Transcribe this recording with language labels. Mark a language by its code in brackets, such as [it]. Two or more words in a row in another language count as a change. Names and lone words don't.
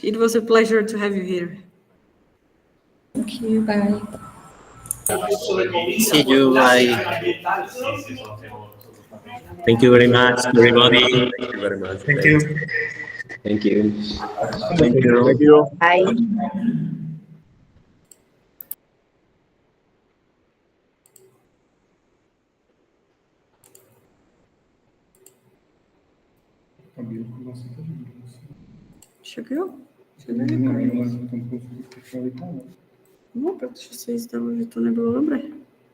[en] It was a pleasure to have you here. Thank you. Bye. See you. Bye. Thank you very much, everybody. Thank you very much. Thank you. Thank you. Thank you. Thank you. Bye. [cs] Však jo? No, protože se jí zdalo, že to nebylo dobré.